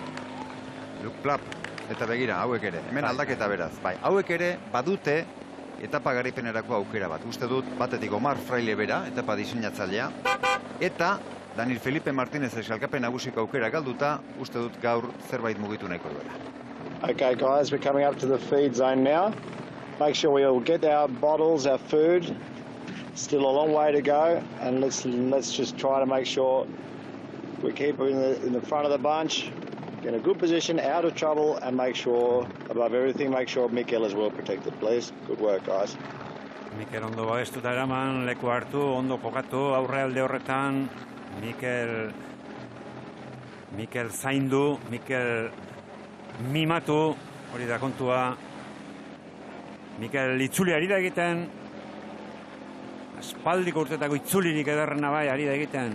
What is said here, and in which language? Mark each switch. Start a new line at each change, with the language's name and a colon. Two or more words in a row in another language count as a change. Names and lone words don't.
Basque: Luke Plapp, eta begira, hauek ere. Hemen aldaketa beraz. Bai, hauek ere badute etapa garaipenerako aukera bat. Uste dut batetik Omar Fraile bera, etapa diseinatzailea, eta Daniel Felipe Martinez eskalkapen nagusiko aukera galduta, uste dut gaur zerbait mugitu nahiko duela.
English: Okay guys, we're coming up to the feed zone now. Make sure we all get our bottles, our food. Still a long way to go, and let's just try to make sure we keep in the front of the bunch, get a good position, out of trouble, and make sure, above everything, make sure Mikel is well protected, please. Good work, guys.
Basque: Mikel ondo babestuta eraman, leku hartu, ondo kokatu, aurrealde horretan, Mikel zaindu, Mikel mimatu, hori da kontua. Mikel itzuli ari da egiten, aspaldiko urtetako itzulirik ederrena bai ari da egiten.